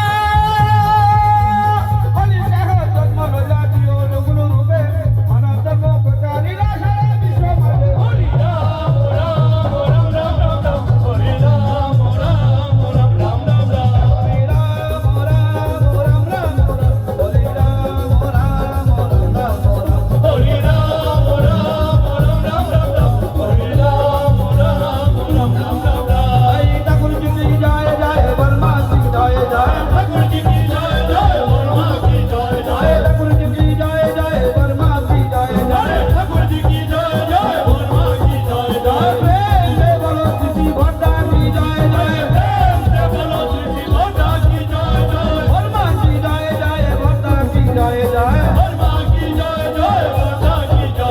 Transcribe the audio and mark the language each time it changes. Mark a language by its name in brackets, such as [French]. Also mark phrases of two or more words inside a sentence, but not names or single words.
[Bangla] হরি দেহ জন্ম লইয়া দিও গুরু রূপে মানব ধর্ম প্রচারিলা সারা বিশ্ব মাঝে হরি রাম রাম রাম রাম রাম রাম হরি রাম রাম রাম রাম রাম রাম হরি রাম রাম রাম রাম রাম হরি রাম রাম রাম রাম রাম হরি রাম রাম রাম রাম রাম রাম হরি রাম রাম রাম রাম রাম রাম এই [Hindi] ঠাকুর जी की जय जय वर्मा की जय जय ठाकुर जी की जय जय वर्मा की जय जय ठाकुर जी की जय जय वर्मा की जय जय ठाकुर जी की जय जय वर्मा की जय जय प्रेम से बोलो श्री भट्टा की जय जय प्रेम से बोलो श्री भट्टा की जय जय वर्मा की जय जय भट्टा की जय जय वर्मा की जय जय भट्टा की जय